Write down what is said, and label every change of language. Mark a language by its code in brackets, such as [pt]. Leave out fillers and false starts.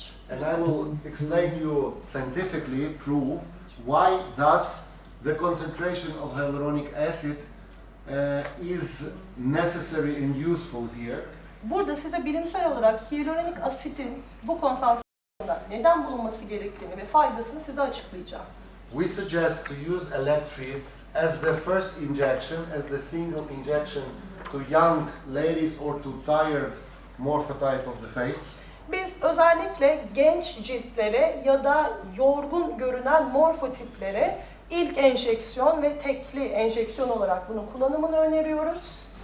[en] And I will explain you scientifically, prove why does the concentration of hyaluronic acid is necessary and useful here. [tr] Burada size bilimsel olarak hyaluronik asitin bu konsantrasyonda neden bulunması gerektiğini ve faydasını size açıklayacağım. [en] We suggest to use Electri as the first injection, as the single injection to young ladies or to tired morphotype of the face. [tr] Biz özellikle genç ciltlere ya da yorgun görünen morfotiplere ilk enjeksiyon ve tekli enjeksiyon olarak bunun kullanımını öneriyoruz.